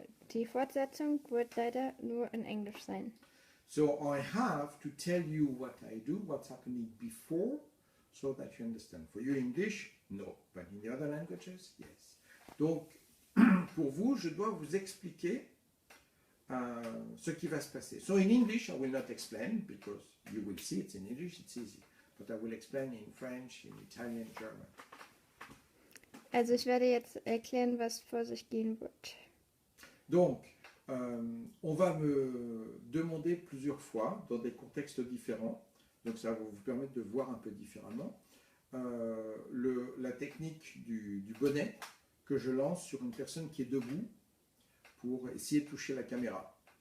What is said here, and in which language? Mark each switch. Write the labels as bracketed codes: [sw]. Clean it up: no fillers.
[de] Die Fortsetzung wird leider nur in Englisch sein. [en] So I have to tell you what I do, what's happening before, so that you understand. For you English, no, but in the other languages, yes. [fr] Donc, pour vous, je dois vous expliquer ce qui va se passer. [en] So in English, I will not explain, because you will see it's in English, it's easy. But I will explain in French, in Italian, German. [de] Also ich werde jetzt erklären, was vor sich gehen wird. [fr] Donc, on va me demander plusieurs fois, dans des contextes différents, donc ça va vous permettre de voir un peu différemment, la technique du bonnet que je lance sur une personne qui est debout pour essayer de toucher la caméra.